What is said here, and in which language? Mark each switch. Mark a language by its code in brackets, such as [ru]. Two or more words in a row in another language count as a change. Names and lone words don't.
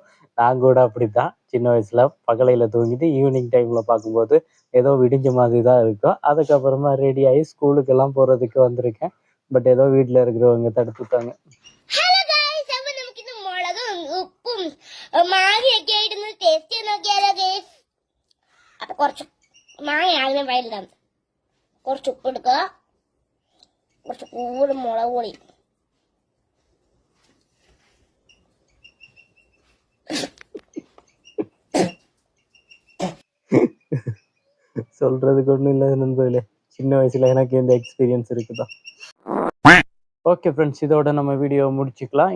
[ta] நான் கூட அப்படித்தான் சின்ன வயசுல பகலையில தூங்கிட்டு [en] evening timeல [ta] பார்க்கும்போது ஏதோ விடிஞ்ச மாதிரி தான் இருக்கும். அதுக்கப்புறமா ரெடி ஆகி ஸ்கூலுக்கு எல்லாம் போறதுக்கு வந்திருக்கேன். பட் ஏதோ வீட்டுல இருக்கிறவங்க தடுத்துட்டாங்க. [en] hello guys, [ml] അപ്പോൾ നമുക്ക് ഇന്ന് മുളകും ഉപ്പും മാങ്ങയൊക്കെ ആയിട്ടൊന്ന് ടേസ്റ്റ് ചെയ്ത് നോക്കിയാലോ ഗൈസ്. അപ്പൊ കുറച്ച് മാങ്ങ ആദ്യം വയലിടാം. കുറച്ച് ഉപ്പ് എടുക്കുക, കുറച്ച് കൂടെ മുളക് പൊടി, [ta] சொல்றதுக்கு ஒண்ணும் இல்லை நண்பர்களே, சின்ன வயசுல எனக்கு இந்த எக்ஸ்பீரியன்ஸ் இருக்குதா. [en] okay friends, [ta] இதோட நம்ம வீடியோவை முடிச்சுக்கலாம்.